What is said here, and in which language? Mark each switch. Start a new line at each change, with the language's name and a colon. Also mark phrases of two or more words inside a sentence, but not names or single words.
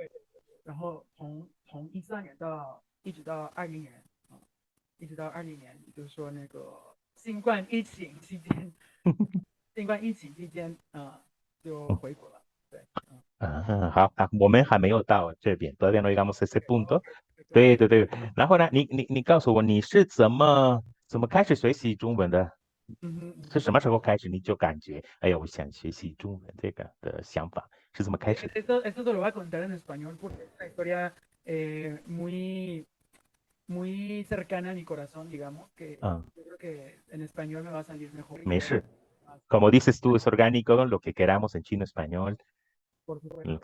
Chinese: 然后从13年一直到20年一直到20年，就是说那个新冠疫情期间，新冠疫情期间就回国了，对，好我们还没有到这边，
Spanish: todavía no llegamos a ese punto。
Chinese: OK，对对对，然后呢，你告诉我你是怎么开始学习中文的？嗯哼嗯哼。是什么时候开始你就感觉，哎呀，我想学习中文这个的想法是怎么开始的？
Spanish: Esto te lo voy a contar en español porque es una historia muy cercana a mi corazón, digamos, que 嗯， yo creo que en español me va a salir mejor. 没事 ，como dices tú, es orgánico, lo que queramos en chino, español。 Por 嗯